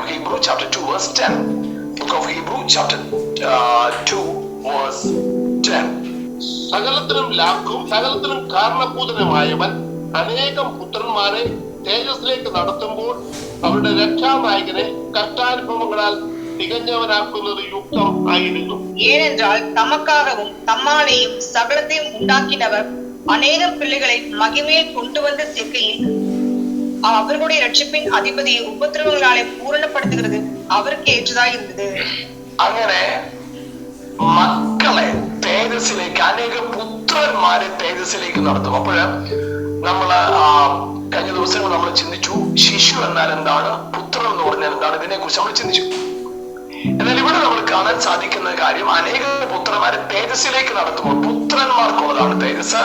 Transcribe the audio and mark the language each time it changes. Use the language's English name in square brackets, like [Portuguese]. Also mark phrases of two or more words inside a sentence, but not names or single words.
[English] Hebrew chapter 2 verse 10. Book of Hebrew chapter 2 verse 10. [Malayalam] സകലത്തിനും ലാക്കും സകലത്തിനും കാരണഭൂതനുമായവൻ അനേകം പുത്രന്മാരെ തേജസ്സിലേക്ക് നടത്തുമ്പോൾ അവരുടെ രക്ഷാനായകനെ കഷ്ടാനുഭവങ്ങളാൽ തികഞ്ഞവനാക്കുന്നത് യുക്തം ആയിരുന്നു. [Tamil] ஏனென்றால் தமக்காகவும் தம்மாலேயும் சகலத்தையும் உண்டாக்கினவர் அநேகம் பிள்ளைகளை மகிமையில் கொண்டு வந்து சேர்க்கையில் அவர்களுடைய ரட்சிப்பின் அதிபதியை உபத்திரவங்களாலே பூரணப்படுத்துகிறது அவருக்கு ஏற்றதாய் இருந்தது. [Malayalam] അങ്ങനെ മക്കളെ തേജസ്സിലേക്ക്, അനേക പുത്രന്മാരെ തേജസ്സിലേക്ക് നടത്തും. അപ്പോഴ് നമ്മള് കഴിഞ്ഞ ദിവസങ്ങൾ നമ്മൾ ചിന്തിച്ചു, ശിശു എന്നാൽ എന്താണ്, പുത്രൻ എന്ന് പറഞ്ഞാൽ എന്താണ്, ഇതിനെ കുറിച്ച് നമ്മൾ ചിന്തിച്ചു. എന്നാൽ ഇവിടെ നമ്മൾ കാണാൻ സാധിക്കുന്ന കാര്യം, അനേക പുത്രന്മാരെ തേജസ്സിലേക്ക് നടത്തുമ്പോൾ പുത്രന്മാർക്കുള്ളതാണ് തേജസ്.